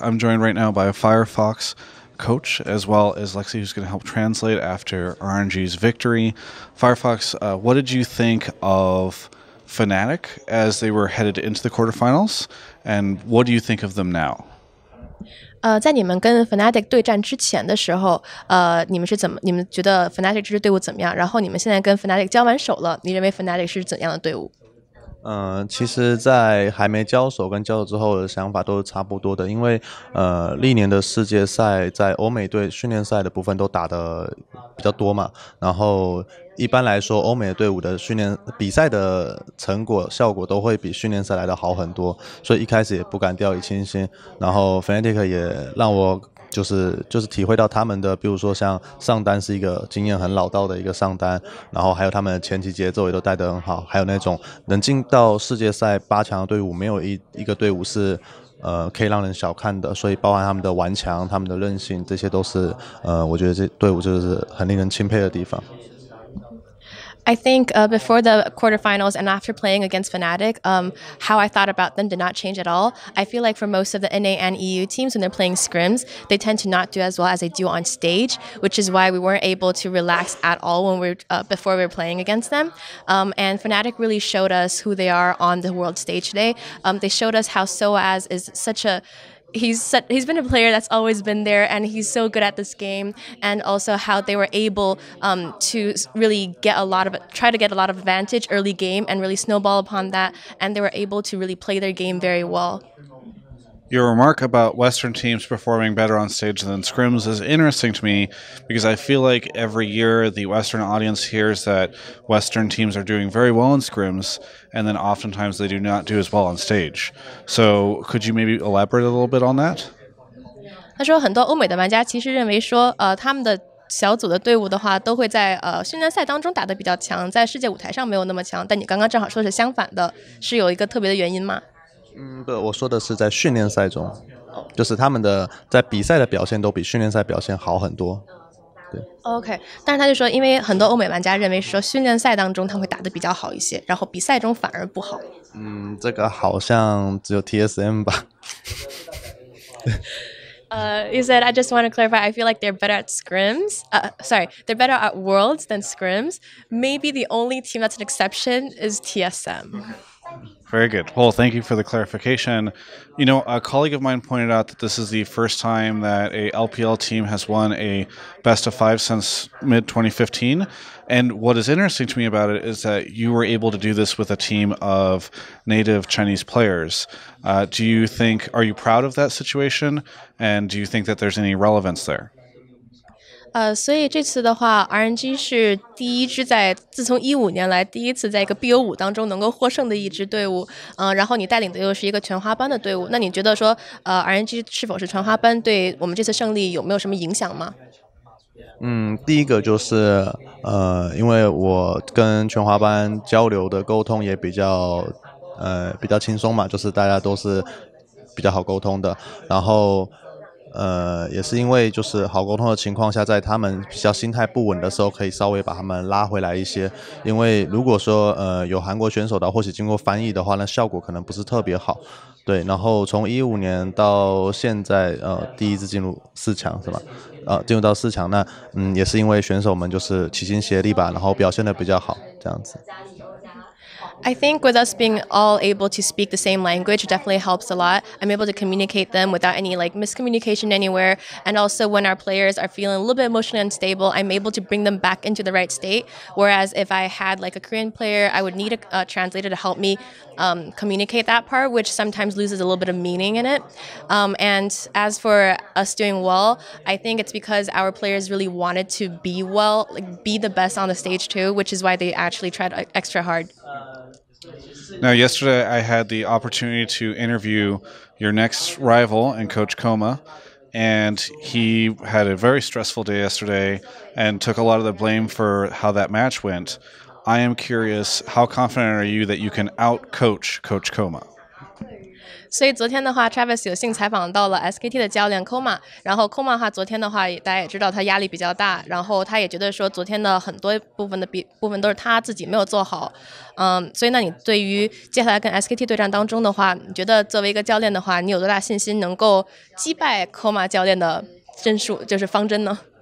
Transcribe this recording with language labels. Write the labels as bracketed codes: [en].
[en] I'm joined right now by a Firefox coach as well as Lexi, who's going to help translate after RNG's victory. Firefox, what did you think of Fnatic as they were headed into the quarterfinals, and what do you think of them now? [zh] 在你们跟 Fnatic 对战之前的时候，你们觉得 Fnatic 这支队伍怎么样？然后你们现在跟 Fnatic 交完手了，你认为 Fnatic 是怎样的队伍？其实，在还没交手跟交手之后的想法都是差不多的，因为历年的世界赛在欧美队训练赛的部分都打得比较多嘛，然后一般来说，欧美队伍的训练比赛的成果效果都会比训练赛来的好很多，所以一开始也不敢掉以轻心，然后 Fnatic 也让我。就是体会到他们的，比如说像上单是一个经验很老道的一个上单，然后还有他们的前期节奏也都带得很好，还有那种能进到世界赛8强的队伍，没有一个队伍是可以让人小看的，所以包含他们的顽强、他们的韧性，这些都是我觉得这队伍就是很令人钦佩的地方。 [en] I think before the quarterfinals and after playing against Fnatic, how I thought about them did not change at all. I feel like for most of the NA and EU teams, when they're playing scrims, they tend to not do as well as they do on stage, which is why we weren't able to relax at all when before we were playing against them. And Fnatic really showed us who they are on the world stage today. They showed us how SOAS is such a he's been a player that's always been there, and he's so good at this game, and also how they were able to really try to get a lot of advantage early game and really snowball upon that, and they were able to really play their game very well. Your remark about Western teams performing better on stage than scrims is interesting to me because I feel like every year the Western audience hears that Western teams are doing very well in scrims, and then oftentimes they do not do as well on stage. So could you maybe elaborate a little bit on that? [zh] 他说，很多欧美的玩家其实认为说，他们的小组的队伍的话，都会在训练赛当中打得比较强，在世界舞台上没有那么强。但你刚刚正好说的是相反的，是有一个特别的原因吗？不，我说的是在训练赛中，就是他们的在比赛的表现都比训练赛表现好很多。对，OK， 但是他就说，因为很多欧美玩家认为说训练赛当中他会打得比较好一些，然后比赛中反而不好。这个好像只有 TSM 吧。 [en] You said, I just want to clarify, I feel like they're better at scrims. They're better at worlds than scrims. Maybe the only team that's an exception is TSM. Very good. Well, thank you for the clarification. You know, a colleague of mine pointed out that this is the first time that a LPL team has won a best of 5 since mid-2015. And what is interesting to me about it is that you were able to do this with a team of native Chinese players. Are you proud of that situation? And do you think that there's any relevance there? [zh] 所以这次的话 ，RNG 是第一支自从15年来第一次在一个 BO5当中能够获胜的一支队伍。然后你带领的又是一个全华班的队伍，那你觉得说，RNG 是否是全华班对我们这次胜利有没有什么影响吗？第一个就是因为我跟全华班交流的沟通也比较轻松嘛，就是大家都是比较好沟通的，然后。也是因为就是好沟通的情况下，在他们比较心态不稳的时候，可以稍微把他们拉回来一些。因为如果说有韩国选手的，或许经过翻译的话，那效果可能不是特别好。对，然后从15年到现在，第一次进入4强是吧？进入到4强，那也是因为选手们就是齐心协力吧，然后表现的比较好，这样子。 [en] I think with us being all able to speak the same language definitely helps a lot. I'm able to communicate them without any miscommunication anywhere. And also when our players are feeling a little bit emotionally unstable, I'm able to bring them back into the right state. Whereas if I had a Korean player, I would need a translator to help me communicate that part, which sometimes loses a little bit of meaning in it. And as for us doing well, I think it's because our players really wanted to be well, be the best on the stage too, which is why they actually tried extra hard. Now, yesterday I had the opportunity to interview your next rival and Coach Koma, and he had a very stressful day yesterday and took a lot of the blame for how that match went. I am curious, how confident are you that you can out-coach Coach Koma? [zh] 所以昨天的话，Travis 有幸采访到了 SKT 的教练 Koma，然后 Koma 的话，昨天的话大家也知道他压力比较大，然后他也觉得说昨天的很多部分都是他自己没有做好，所以那你对于接下来跟 SKT 对战当中的话，你觉得作为一个教练的话，你有多大信心能够击败 Koma 教练的针数，就是方针呢？